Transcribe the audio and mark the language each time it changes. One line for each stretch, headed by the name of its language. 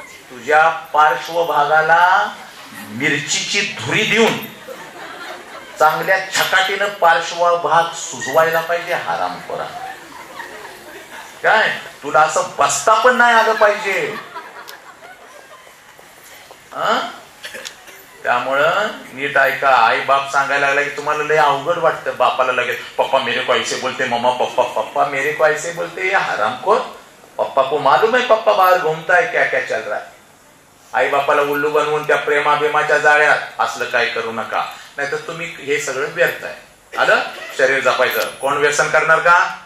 Marathi: तुझ्या पार्श्वभागाला मिरचीची धुरी देऊन चांगल्या छकाटीनं पार्श्वभाग सुजवायला पाहिजे. हरामखोरा. काय तुला असं बसता पण नाही आलं पाहिजे. त्यामुळं नीट ऐका. आई बाप सांगायला लागला की तुम्हाला लय अवघड वाटतं. बापाला लगेच
Hindi: पप्पा मेरे को ऐसे बोलते, मम्मा पप्पा मेरे को ऐसे बोलते.
Marathi: या हरामखोर.
Hindi: पप्पा को मालूम है पप्पा बाहर घूमता है, क्या क्या चल रहा है.
Marathi: आई बापाला उल्लू बनवून त्या प्रेमाभिमाच्या जाळ्यात असलं काय करू नका. नाहीतर तुम्ही हे सगळं व्यर्थ आहे. आलं. शरीर जपायचं. कोण व्यसन करणार का?